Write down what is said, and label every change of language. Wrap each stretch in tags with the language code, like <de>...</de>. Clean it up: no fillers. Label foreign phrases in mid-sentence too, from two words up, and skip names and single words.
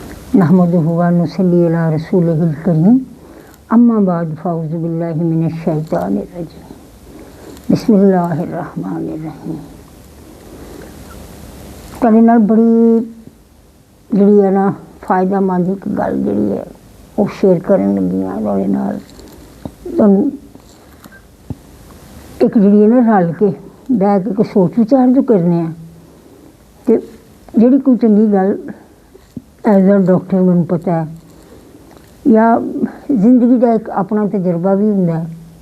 <ar>نحمده و نصلي على رسوله الكريم أما بعد فأعوذ بالله من الشيطان الرجيم بسم الله الرحمن الرحيم.</ar> <pa>تہاڈے نال بڑی جیہڑی ہے نا فائدہ مند اک گل جیہڑی ہے او شیئر کرن لگی ہاں تہاڈے نال. تہانوں اک جیہڑی ہے نا رل کے بیٹھ کے سوچ وچار جو کرنے آ تے جیہڑی کوئی چنگی گل</pa> <en>as a doctor</en> <pa>مینوں پتا ہے یا زندگی کا اک اپنا تجربہ وی ہُندا ہے.</pa>